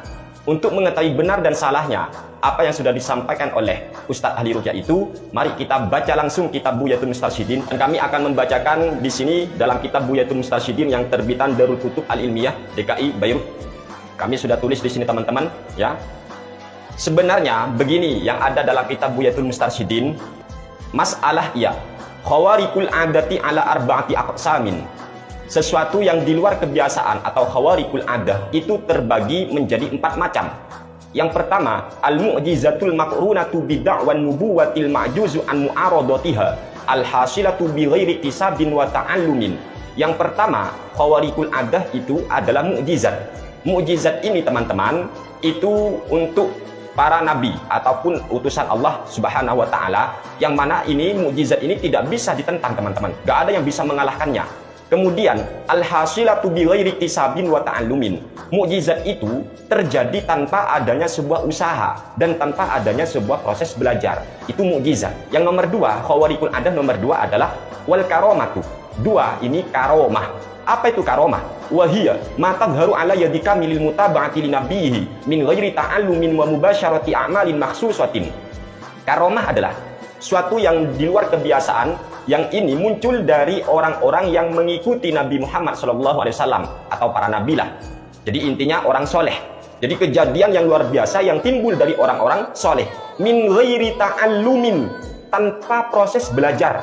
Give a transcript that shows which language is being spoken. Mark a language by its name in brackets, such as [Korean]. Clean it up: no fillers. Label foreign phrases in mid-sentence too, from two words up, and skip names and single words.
[Indonesian] Untuk mengetahui benar dan salahnya apa yang sudah disampaikan oleh Ustadz Ahli Ruqyah itu, mari kita baca langsung kitab Buyatul Mustarsyidin. Dan kami akan membacakan di sini dalam kitab Buyatul Mustarsyidin yang terbitan Darul Kutub Al-Ilmiyah DKI Beirut. Kami sudah tulis di sini teman-teman ya. Sebenarnya begini yang ada dalam kitab Buyatul Mustarsyidin. [Arabic] مسألة خوارق العادة على أربعة أقسام. [Indonesian] Sesuatu yang di luar kebiasaan atau [Arabic] خوارق العادة [Indonesian] itu terbagi menjadi 4 macam. Yang pertama, [Arabic] المعجزة المقرونة بدعوى النبوة المعجوز عن معارضتها الحاصلة بغير اكتساب وتعلم. [Indonesian] Yang pertama, [Arabic] خوارق العادة [Indonesian] itu adalah mukjizat. Mukjizat ini teman-teman itu untuk para nabi ataupun utusan Allah [Arabic] سبحانه وتعالى, [Indonesian] yang mana ini mukjizat ini tidak bisa ditentang teman-teman. Gak ada yang bisa mengalahkannya. [Arabic] Kemudian الحاصلة بغير اكتساب وتعلم. [Indonesian] Mukjizat itu terjadi tanpa adanya sebuah usaha dan tanpa adanya sebuah proses belajar. Itu mukjizat. Yang nomor 2, [Arabic] خوارق العادة [Indonesian] nomor 2 adalah [Arabic] والكرامة. [Indonesian] 2 ini karomah. Apa itu karomah? [Arabic] وهي ما تظهر على يد الكامل المتابعة لنبيه من غير تعلم ومباشرة أعمال مخصوصة. [Indonesian] Karomah adalah suatu yang di luar kebiasaan, yang ini muncul dari orang-orang yang mengikuti Nabi Muhammad SAW atau para nabi lah. Jadi intinya orang soleh. Jadi kejadian yang luar biasa yang timbul dari orang-orang soleh. [Arabic] من غير تعلم, [Indonesian] tanpa proses belajar.